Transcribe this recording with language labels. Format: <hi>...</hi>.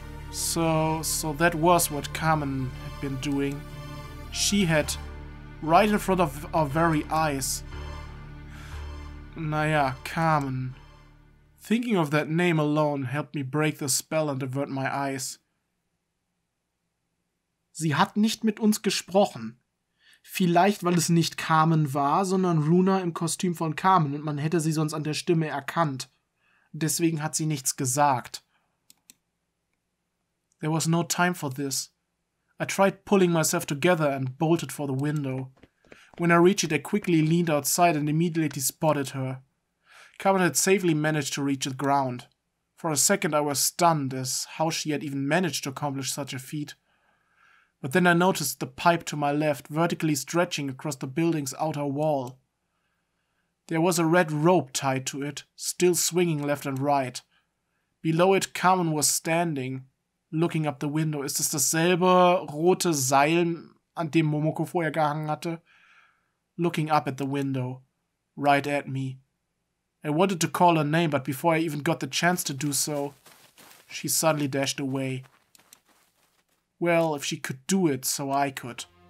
<en>So that was what Carmen had been doing. She had, right in front of our very eyes. Naja, Carmen. Thinking of that name alone helped me break the spell and avert my eyes.</en> <de>Sie hat nicht mit uns gesprochen. Vielleicht, weil es nicht Carmen war, sondern Runa im Kostüm von Carmen und man hätte sie sonst an der Stimme erkannt. Deswegen hat sie nichts gesagt.</de> <en>There was no time for this. I tried pulling myself together and bolted for the window. When I reached it, I quickly leaned outside and immediately spotted her. Carmen had safely managed to reach the ground. For a second I was stunned as how she had even managed to accomplish such a feat. But then I noticed the pipe to my left vertically stretching across the building's outer wall. There was a red rope tied to it, still swinging left and right. Below it, Carmen was standing, Looking up the window.</en> <de>Ist es dasselbe rote Seil, an dem Momoko vorher gehangen hatte?</de> <en>Looking up at the window. Right at me. I wanted to call her name, but before I even got the chance to do so, she suddenly dashed away. Well, if she could do it, so I could.</en>